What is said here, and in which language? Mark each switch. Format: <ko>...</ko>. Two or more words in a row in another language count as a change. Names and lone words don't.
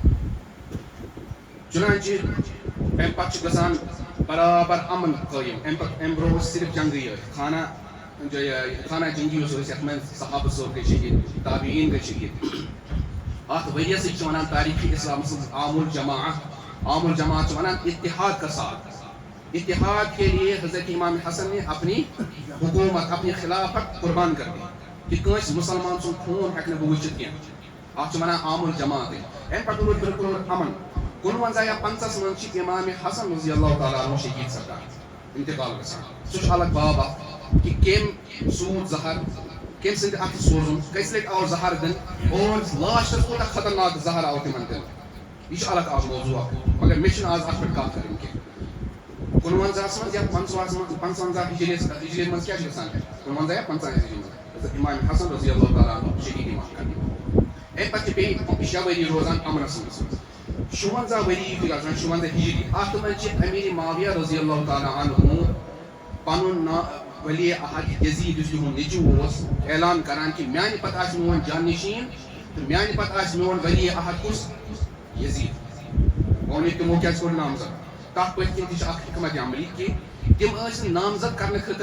<ks>چُنانچہِ امہِ پتہٕ چھُ گژھان برابر امن قٲیِم امہِ برونٛہہ اوس صرف جنگٕے یٲتۍ خانہ جنگی یُس اوس یتھ منٛز صحابہٕ صٲب گٔے شہیٖد تابعیٖن گٔے شہیٖد اتھ ؤریس چھِ ونان تاریخی اسلامس منٛز عام الجماعت چھِ ونان</ks> <ur>اتحاد کا ساتھ اتحاد کے لیے حضرت امام حسن نے اپنی حکومت اپنی خلافت قربان کر دی</ur> <ks>کہ کٲنٛسہِ مُسلمان سُنٛد خوٗن ہٮ۪کہِ نہٕ بہٕ وٕچھِتھ کینٛہہ اتھ چھِ ونان عام الجماعتٕے امہِ پتہٕ روٗد بِلکُل امن 59 یا 50 منٛز چھِ امام حسن</ks> <ar>رضی اللہ تعالیٰ عنہ</ar> <ks>شہیٖد سپدان انتقال گژھان سُہ چھُ الگ باب اکھ کہ کٔمۍ سوٗد زہر کٔمۍ سٕنٛدِ اَتھٕ سوزُن کٔژِ لٹہِ آو زہر دِنہٕ اور لاسٹس کوٗتاہ خطرناک زہر آو تِمن دِنہٕ یہِ چھُ الگ اکھ موضوٗع اکھ مگر مےٚ چھُنہٕ آز اتھ پٮ۪ٹھ کتھ کرٕنۍ کینٛہہ 59 منٛز یا 55 ہجری منٛز کیٛاہ چھُ گژھان 59 یا 50 ہجری منٛز امام حسن</ks> <ar>رضی اللہ تعالیٰ عنہ</ar> <ks>شہیٖد یِوان کرنہٕ امہِ پتہٕ چھِ بیٚیہِ 6 ؤری روزان امنس منٛز 56 ؤری یُتھُے گژھان 56 ہجری اتھ منٛز چھِ امیر معاویہ</ks> <ar>رضی اللہ تعالیٰ عنہ</ar> <ks>پنُن ولی عہد یزید یُس یِہُنٛد نیٚچوٗ اوس اعلان کران کہِ میانہِ پتہٕ آسہِ میون جانشین تہٕ میانہِ پتہٕ آسہِ میون ولی عہد کُس یزید ووٚن یہِ تِمو کیٛازِ کوٚر نامزد تتھ پٔتۍ کِنۍ تہِ چھِ اکھ حکمت عملی کہِ تِم ٲسۍ نہٕ نامزد کرنہٕ خٲطرٕ</ks>